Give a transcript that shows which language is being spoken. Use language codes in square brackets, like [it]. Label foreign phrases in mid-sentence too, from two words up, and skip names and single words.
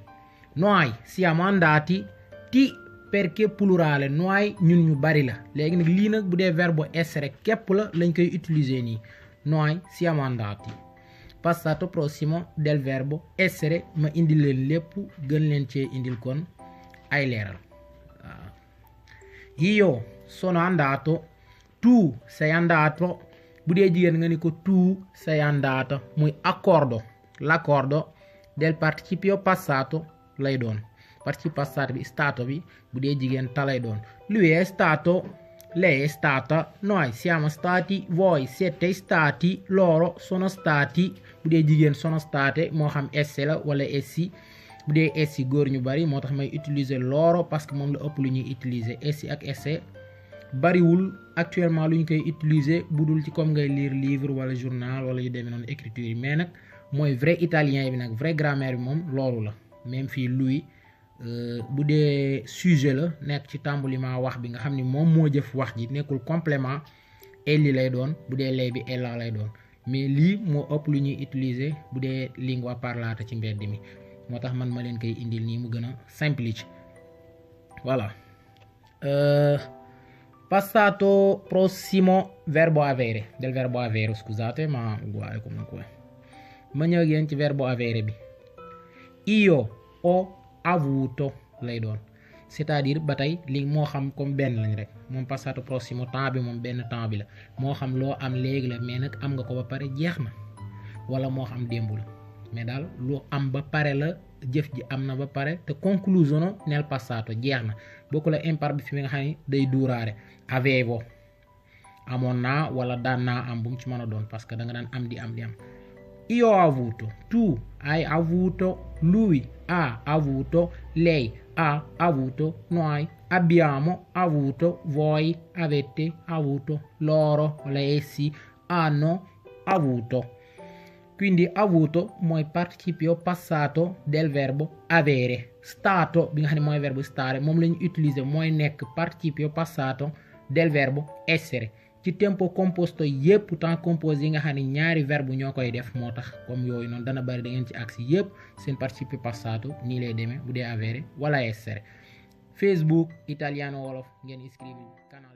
[it] Noi siamo andati [wo] ti [it] perché plurale noi [wo] ñun ñu bari la léegi nag lii nag bu dee verbe essere képp la lañ koy utiliser nii [it] noi siamo andati. Passato prossimo del verbo essere [wo] ma indil leen lépp gën leen cee indil kon ay leeral. [it] Io sono andato, tu sei andato [wo] bu dee jigéen nga ni ko [it] tu sei andata muy accordo l'accordo del participio passato [wo] lay doon. Participe passato bi stato bi bu dee jigéen ta lay doon. [it] Lui è stato, lei è stata, noi siamo stati, voi siete stati, loro sono stati [wo] bu dee jigéen [it] sono state [wo] moo xam [it] esse [wo] la wala [it] essi [wo] bu dee [it] essi [wo] góor ñu bari moo tax may utiliser loro [fr] parce que [wo] moom la ëpp lu ñuy utiliser essi ak esse bariwul actuellement lu ñu koy utiliser bu dul ci comme ngay [fr] lire livre [wo] wala journal wala yu demee noonu écriture yi mais nag mooy [fr] vrai italien [wo] bi nag [fr] vrai grammaire [wo] bi moom loolu la même fii lui bu dee sujet la nekk ci tàmbalima wax bi nga xam ni moom moo jëf wax ji nekkul complément elli lay doon bu dee lei bi ella lay doon mais lii moo ëpp lu ñuy utiliser bu dee [it] lingua parlata [wo] ci mbedd mi moo tax man ma leen koy indil nii mu gën a semplice voilà [it] passato prossimo verbo avere del verbo avere scusate ma uguale comunque [wo] ma ñëw ak yéen ci [it] verbo avere [wo] bi [it] io ho avuto [wo] lay doon [fr] c'est-à-dire [wo] ba tey li moo xam comme benn lañ rek moom [it] passato prossimo [wo] temps bi moom benn temps bi la moo xam loo am léegi la mais nag am nga ko ba pare jeex na wala moo xam démb la mais daal lu am ba pare la jëf ji am na ba pare te [it] conclusiono nel passato [wo] jeex na bokku la impar bi fi nga xam ne day duuraare avevo amoon naa wala daan naa am bu mu ci mën a doon parce que da nga daan am di am [it] io ho avuto tu hai avuto lui ha avuto lei ha avuto noi abbiamo avuto voi avete avuto loro wala essi hanno avuto quindi avuto mooy participio passato del verbo avere [wo] stato bi nga xam ne mooy verbe stare moom lañu utiliser mooy nekk [it] participio passato del verbo essere [wo] ci [it] tempo composto [wo] yépp [fr] temps composé [wo] yi nga xam ne ñaari verbe ñoo koy def moo tax comme yooyu noonu dana bari da ngeen ci agsi yépp seen [it] participio passato [wo] nii lay demee bu dee avere wala essere Facebook italiano wolof ngeen iscrivi